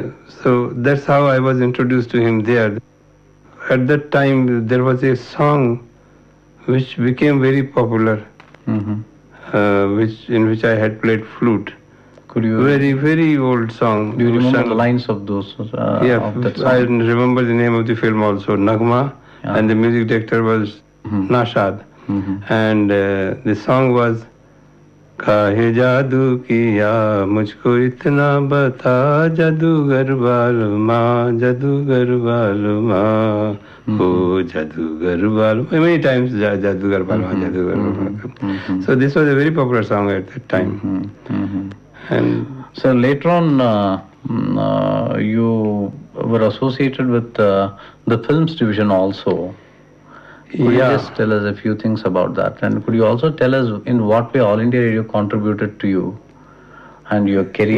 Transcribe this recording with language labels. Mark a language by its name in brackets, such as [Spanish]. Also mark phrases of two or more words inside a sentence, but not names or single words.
[English] So that's how I was introduced to him there. At that time, there was a song which became very popular, in which I had played flute. Could you? Very, very old song. Do you remember the lines of those? Yeah, of that song? I remember the name of the film also, Nagma, and the music director was Nashad. And the song was [Hindi] काहे जादू किया मुझको इतना बता जादूगर बालमा जादूगर बालमा ओ जादूगर बालमा. [English] Many times [Hindi] जादूगर बालमा जादूगर बालमा. [English] So this was a very popular song at that time. And so later on you were associated with the films division also. Could you just tell us a few things about that? And could you also tell us in what way All India Radio contributed to you and your career?